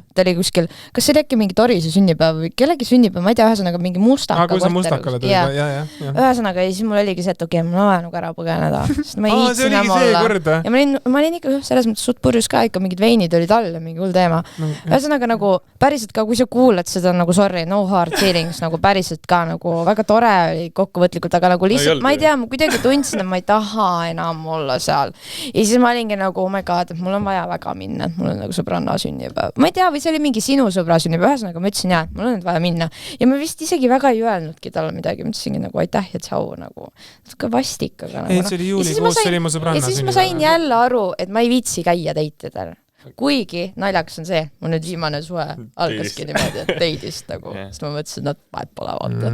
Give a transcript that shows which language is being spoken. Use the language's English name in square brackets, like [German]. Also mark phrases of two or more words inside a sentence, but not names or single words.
[Estonian] Ta oli kuskil, kas see oli äkki mingi Torise sünnipäev või kellegi sünnipäev, ma ei tea, ühesõnaga mingi mustaka. Kui sa mustakale tuli, ja. Ühesõnaga, ja siis mul oligi see, et okei, ma olen nagu ära põgeneda. See oligi see kord. Ja ma olin ikka selles mõttes suht purjus ka, ikka mingid veinid olid all ja mingi hull teema. Ühesõnaga nagu päriselt ka, kui sa kuulad seda nagu sorry, [English] no hard feelings [Estonian] nagu päriselt ka nagu väga tore oli kokkuvõtlikult, aga nagu lihtsalt ma ei tea, ma kuidagi tundsin, et ma ei taha enam olla seal. Ja siis ma olingi nagu, [English] oh my god, [Estonian] et mul on vaja väga minna, et mul on nagu sõbranna sünnipäev. Ma ei tea, või see oli mingi sinu sõbra sünnipäev, ühesõnaga ma ütlesin jah, mul on vaja minna. Ja ma vist isegi väga ei öelnudki talle midagi, ma ütlesingi nagu aitäh ja tšau nagu. Ka vastik, aga nagu. Ei, see oli juulikuus, see oli mu sõbranna sünnipäev. Ja siis ma sain jälle aru, et ma ei viitsi käia teitidel. Kuigi naljakas on see, mul nüüd viimane suhe algaski niimoodi, et teidist nagu, sest ma mõtlesin, et vahet pole vaata.